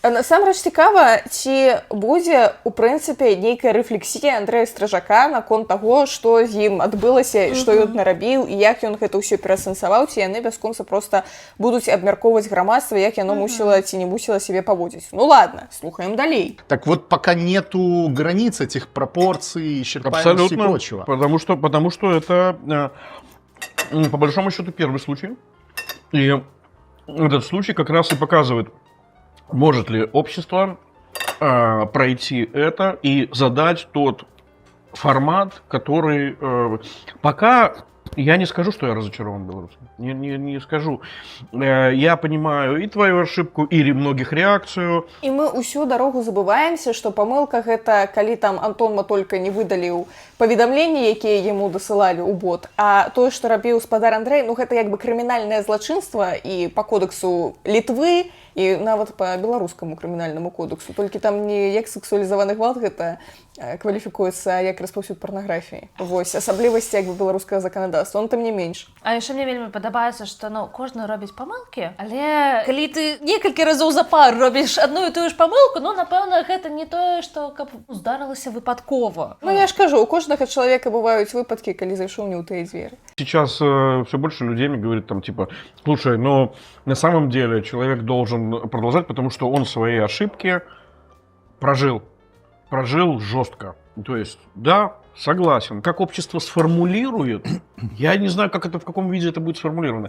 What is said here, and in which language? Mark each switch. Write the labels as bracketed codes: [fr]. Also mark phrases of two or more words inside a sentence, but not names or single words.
[be] Насамрэч цікава, ці будзе, у прынцыпе, нейкая рэфлексія Андрэя Стрыжака наконт таго, што з ім адбылася, што ён нарабіў і як ён гэта ўсё пераасэнсаваў, ці яны бясконца проста будуць абмяркоўваць грамадства, як яно мусіла ці не мусіла сябе паводзіць. Ну ладно, слухаем далей. [ru] Так вот, пока нету границ этих пропорций, исчерпаемости и прочего. Потому что это, по большому счету, первый случай. И этот случай как раз и показывает, может ли общество пройти это и задать тот формат, который пока... Я не скажу, что я разочарован белорусом. Не скажу. Я понимаю и твою ошибку, и многих реакцию. [be] І мы ўсю дарогу забываемся, што памылка гэта, калі там Антон Матолька не выдаліў паведамленні, якія яму дасылалі ў бот, а тое, што рабіў спадар Андрэй, ну гэта як бы крымінальнае злачынства і па кодексу Літвы, і нават па беларускаму крымінальнаму кодексу. Толькі там не як сексуалізаваны гвалт гэта кваліфікуецца, як распаўсюд парнаграфіі. Вось, асаблівасці як бы беларускага заканадаўства, он там не менш. А яшчэ мне вельмі падабаецца, што, ну, кожны робіць памылкі, але калі ты некалькі разоў запар робіш адну і тую ж памылку, ну, напэўна, гэта не тое, што каб здарылася выпадкова. Ну, я ж кажу, у кожнага чалавека бываюць выпадкі, калі зайшоў не ў тыя дзверы. [ru] Сейчас все больше людей мне говорит там типа, слушай, но на самом деле человек должен продолжать, потому что он свои ошибки прожил жестко. То есть, да, согласен. Как общество сформулирует, я не знаю, как это, в каком виде это будет сформулировано.